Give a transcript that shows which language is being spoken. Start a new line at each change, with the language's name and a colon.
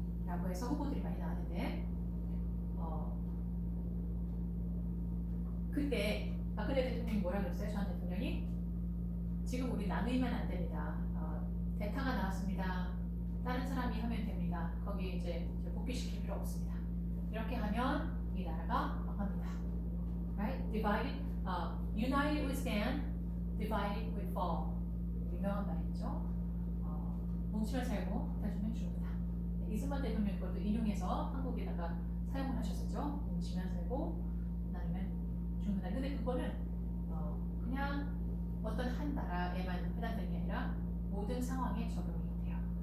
Korean: 라고 해서 후보들이 많이 나왔는데 그때 박근혜 대통령이 뭐라 그랬어요? 전 대통령이 지금 우리 나누면 안 됩니다. 대타가 나왔습니다. 다른 사람이 하면 됩니다. 거기 이제 복귀시킬 필요 없습니다. 이렇게 하면 이 나라가 망합니다.
English: Right? Divided, united we stand, divided we fall.
Korean: 유명한 말이죠. 뭉치면 살고 다주면 죽는다. 이승만 대통령 것도 인용해서 한국에다가 사용을 하셨었죠. 뭉치면 살고 나누면 죽는다. 근데 그거는 그냥 어떤 한 나라에만 해당되는 게 아니라 모든 상황에 적용이 돼요.